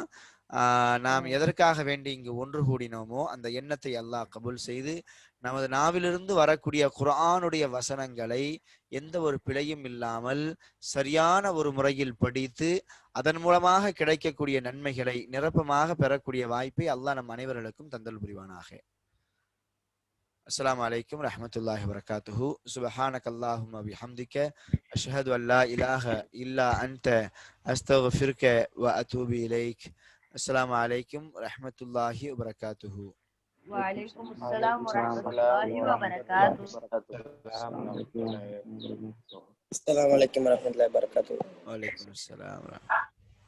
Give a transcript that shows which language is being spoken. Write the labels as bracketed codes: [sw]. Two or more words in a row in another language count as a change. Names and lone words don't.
[ta] நாம் எதற்காக வேண்டி இங்கு ஒன்று கூடினோமோ அந்த எண்ணத்தை அல்லாஹ் கபூல் செய்து நமது நாவிலிருந்து வரக்கூடிய குர்ஆனுடைய வசனங்களை எந்த ஒரு பிழையும் இல்லாமல் சரியான ஒரு முறையில் படித்து அதன் மூலமாக கிடைக்கக்கூடிய நன்மைகளை நிரப்பமாக பெறக்கூடிய வாய்ப்பை அல்லாஹ் நம் அனைவர்களுக்கும் தந்தல் புரிவானாக. [ar] السلام عليكم ورحمة الله وبركاته. سبحانك اللهم وبحمدك أشهد أن لا إله إلا أنت أستغفرك وأتوب إليك. السلام عليكم ورحمة الله وبركاته. وعليكم السلام ورحمة الله وبركاته. السلام عليكم ورحمة الله وبركاته. وعليكم السلام ورحمة الله.